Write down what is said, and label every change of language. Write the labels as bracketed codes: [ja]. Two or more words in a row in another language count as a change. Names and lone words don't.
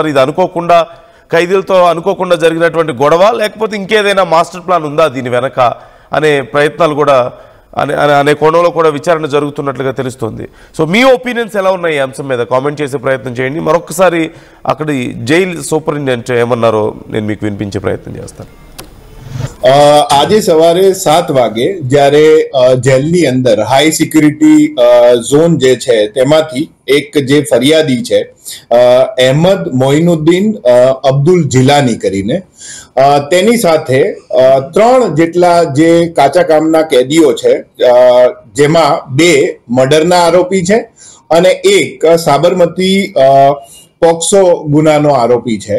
[te] ఇది అనుకోకుండా ఖైదీలతో అనుకోకుండా జరిగినటువంటి గొడవ, లేకపోతే ఇంకేదైనా మాస్టర్ ప్లాన్ ఉందా దీని వెనక అనే ప్రయత్నాలు కూడా అనే కోణంలో కూడా విచారణ జరుగుతున్నట్లుగా తెలుస్తుంది. సో మీ ఒపీనియన్స్ ఎలా ఉన్నాయి ఈ అంశం మీద కామెంట్ చేసే ప్రయత్నం చేయండి. మరొకసారి అక్కడి జైలు సూపరింటెండెంట్ ఏమన్నారో నేను మీకు వినిపించే ప్రయత్నం చేస్తాను. [gu] આજે સવારે 7 વાગે જ્યારે જેલની અંદર હાઈ સિક્યુરિટી ઝોન જે છે તેમાંથી એક જે ફરિયાદી છે અહેમદ મોઇનુદ્દીન અબ્દુલ જીલાની કરીને તેની સાથે 3 જેટલા જે કાચા કામના કેદીઓ છે, જેમાં 2 મર્ડરના આરોપી છે અને એક સાબરમતી પોક્સો ગુનાનો આરોપી છે.